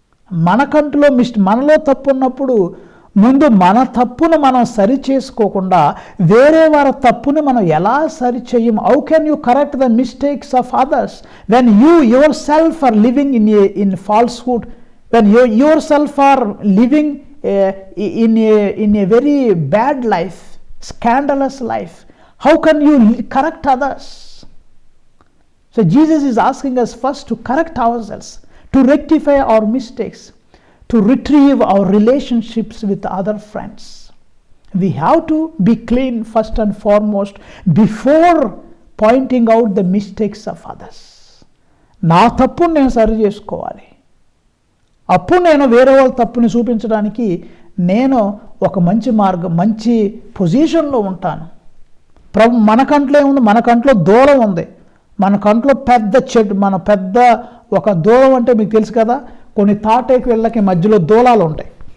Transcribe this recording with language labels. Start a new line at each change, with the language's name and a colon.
Telugu: మన కంటిలో మనలో తప్పు ఉన్నప్పుడు ముందు మన తప్పును మనం సరి చేసుకోకుండా వేరే వారి తప్పుని మనం ఎలా సరి చేయం?
English: How can you correct the mistakes of others when you yourself are living in falsehood, when you yourself are living in a very bad life, scandalous life? How can you correct others? So Jesus is asking us first to correct ourselves, to rectify our mistakes, to retrieve our relationships with other friends. We have to be clean first and foremost before pointing out the mistakes of others.
Telugu: నా తప్పును నేను సరి చేసుకోవాలి, అప్పుడు నేను వేరే వాళ్ళ తప్పుని చూపించడానికి నేను ఒక మంచి మార్గం, మంచి పొజిషన్లో ఉంటాను. మన కంట్లో ఏముంది? మన కంట్లో దూలం ఉంది, మన కంట్లో పెద్ద చెట్టు, మన పెద్ద ఒక దూలం అంటే మీకు తెలుసు కదా, కొన్ని తాటేకి వెళ్ళకి మధ్యలో దూలాలు ఉంటాయి.